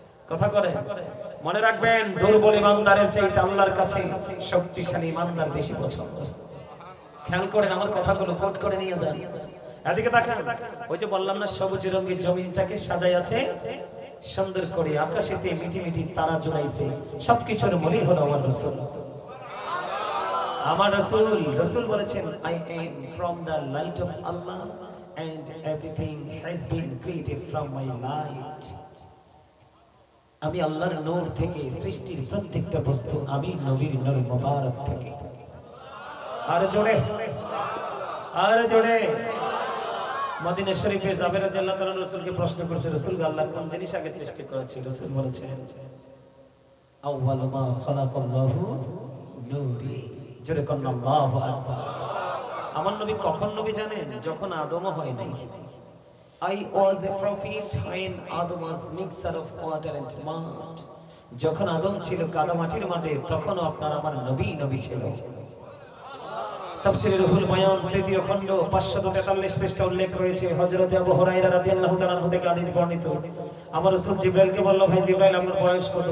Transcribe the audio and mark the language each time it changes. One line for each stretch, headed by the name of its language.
Bangla: কথা করে মনে রাখবেন, দুর্বল ইমানদারের চাইতে আল্লাহর কাছে শক্তিশালী ইমানদার বেশি পছন্দ। খেয়াল করেন, আমার কথাগুলো কোট করে নিয়ে যান। এদিকে তাকান, ওই যে বললাম না সবুজ রঙের জমিনটাকে সাজাই আছে সুন্দর করে, আকাশেতে মিটি মিটি তারা জড়াইছে, সবকিছুর মূলই হলো আমার রাসূল। আমার রাসূল, রাসূল বলেছেন
English: I am from the light of Allah and everything has been created from my light.
Bangla: আমি আল্লাহর নূর থেকে সৃষ্টির প্রত্যেকটা বস্তু আমি নবীর নূর মুবারক থেকে। আর জোরে, আর জোরে। মদিনা শরীফে জাবের রাদিয়াল্লাহু তাআলা রাসূলকে প্রশ্ন করেছে, রাসূল আল্লাহ কোন জিনিস আগে সৃষ্টি করেছে? রাসূল বলেছেন
Arabic: আউয়ালু মা খালাকাল্লাহু নূরি।
Bangla: জোরে কোন আল্লাহু আকবার। আমার নবী কখন নবী জানেন? যখন আদমও হয় নাই।
English: I was a prophet when Adam was mixture of water and mud.
Bangla: যখন আদম ছিল কাদা মাটির মাঝে, তখনও আপনার আমার নবী নবী ছিল। তাফসীরে রুহুল বায়ান ৩য় খণ্ড ৫৪৩ পৃষ্ঠা উল্লেখ রয়েছে। হযরত আবু হুরায়রা রাদিয়াল্লাহু তাআলা আনহু থেকে হাদিস বর্ণিত। আমার রাসূল জিবরাইলকে বলল, ভাই জিবরাইল আমার বয়স কত?